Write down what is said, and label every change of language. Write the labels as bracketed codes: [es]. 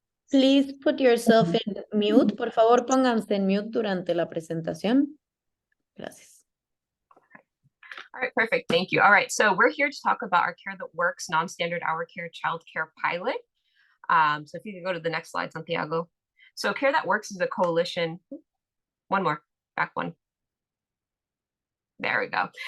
[en] Please put yourself in mute. [es] Por favor, pónganse en mute durante la presentación. Gracias. [en] All right, perfect. Thank you. All right, so we're here to talk about our Care That Works non-standard hour care childcare pilot. So if you could go to the next slide, Santiago. So Care That Works is a coalition. One more, back one. There we go.